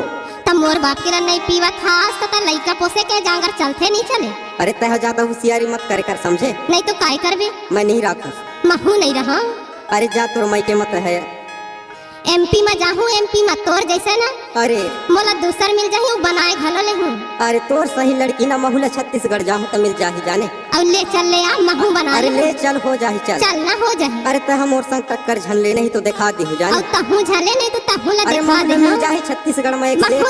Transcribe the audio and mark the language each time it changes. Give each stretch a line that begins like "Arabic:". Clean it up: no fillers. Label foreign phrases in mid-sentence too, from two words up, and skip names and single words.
Chhattisgarhi: तब मोर बाप के नहीं पीवत हास तो लइका पोसे के जांगर चलते नहीं चले। अरे तह ज्यादा होशियारी मत करे कर समझे। नहीं तो काय करबे? मैं नहीं राखस। महू नहीं रहा। अरे जा तोर मई के मत है। एमपी में जाहूँ एमपी में तोर जैसे ना। अरे मोला दूसर मिल जाही बनाए घलो ले हूँ। अरे तोर सही लड़की ना महूला छत्तीसगढ़ जाहूँ तो मिल जाही जाने। अब ले चल ले यार महू बना। अरे ले चल हो जाही चल। चल ना हो जाए। अरे तह मोर संग टक्कर झनले नहीं तो दिखा दी हो जाने। अब तहू झले नहीं तो तहू ला अरे दिखा दे। मिल जाही छत्तीसगढ़ में एक से एक